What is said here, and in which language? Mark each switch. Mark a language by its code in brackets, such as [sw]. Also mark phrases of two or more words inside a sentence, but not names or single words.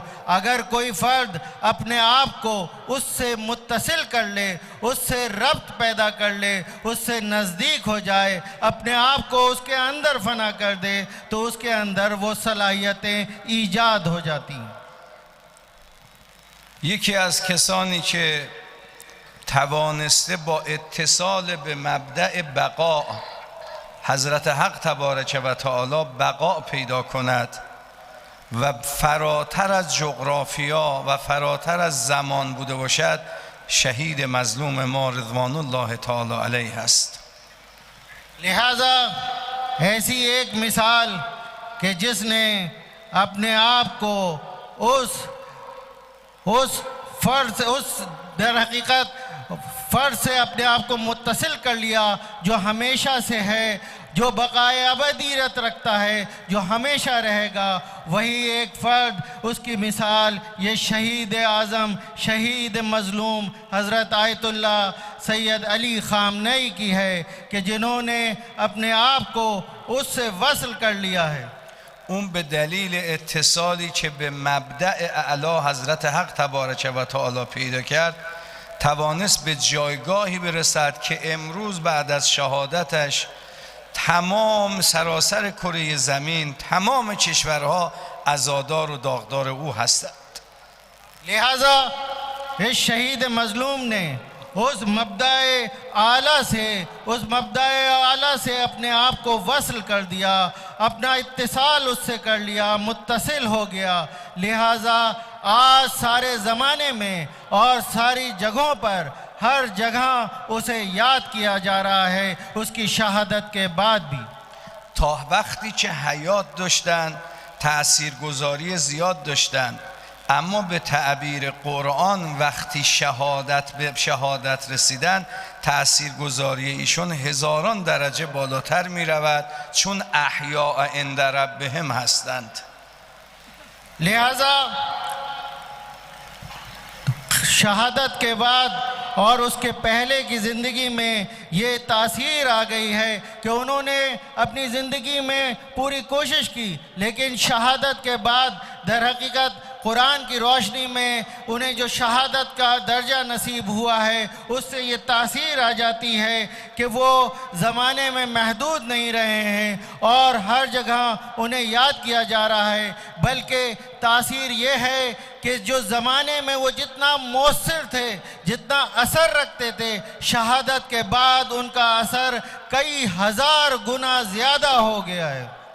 [ur] اگر کوئی فرد اپنے آپ کو اس سے متصل کر لے، اس سے ربط پیدا کر لے، اس سے نزدیک ہو جائے، اپنے آپ کو اس کے اندر فنا کر دے، تو اس کے اندر وہ صلاحیتیں ایجاد ہو جاتی ہیں. [fa] یکی از کسانی که توانسته با اتصال به مبدأ بقا حضرت حق تبارک و تعالی بقا پیدا کند و فراتر از جغرافیا و فراتر از زمان بوده باشد، شهید مظلوم ما [ar] رضوان الله تعالی علیه [fa] است. [ur] لہٰذا ایسی ایک مثال کہ جس نے اپنے آپ کو اس فرد سے، اس در حقیقت فرد سے اپنے آپ کو متصل کر لیا جو ہمیشہ سے ہے، جو بقائے ابدیت رکھتا ہے، جو ہمیشہ رہے گا، وہی ایک فرد، اس کی مثال یہ شہید اعظم، شہید مظلوم حضرت آیت اللہ سید علی خامنہ ای کی ہے کہ جنہوں نے اپنے آپ کو اس سے وصل کر لیا ہے. [fa] اون به دلیل اتصالی که به مبدأ اعلی حضرت حق تبارک و تعالی پیدا کرد توانست به جایگاهی برسد که امروز بعد از شهادتش تمام سراسر کره زمین، تمام کشورها عزادار و داغدار او هستند. [ur] لہٰذا اس شہید مظلوم نے اس مبدائے اعلیٰ سے اپنے آپ کو وصل کر دیا، اپنا اتصال اس سے کر لیا، متصل ہو گیا. لہٰذا آج سارے زمانے میں اور ساری جگہوں پر ہر جگہ اسے یاد کیا جا رہا ہے، اس کی شہادت کے بعد بھی. [fa] تا وقتی که حیات داشتن تأثیرگذاری زیاد داشتن، اما به تعبیر قرآن وقتی به شهادت رسیدن تأثیرگذاری ایشون هزاران درجه بالاتر می رود، چون [ar] احیاء عند ربهم [fa] هستند. [ur] لہٰذا شہادت کے بعد اور اس کے پہلے کی زندگی میں یہ تاثیر آ گئی ہے کہ انہوں نے اپنی زندگی میں پوری کوشش کی, لیکن شہادت کے بعد در حقیقت قرآن کی روشنی میں انہیں جو شہادت کا درجہ نصیب ہوا ہے اس سے یہ تاثیر آ جاتی ہے کہ وہ زمانے میں محدود نہیں رہے ہیں اور ہر جگہ انہیں یاد کیا جا رہا ہے، بلکہ تاثیر یہ ہے کہ جو زمانے میں وہ جتنا مؤثر تھے، جتنا اثر رکھتے تھے، شہادت کے بعد ان کا اثر کئی ہزار گنا زیادہ ہو گیا ہے.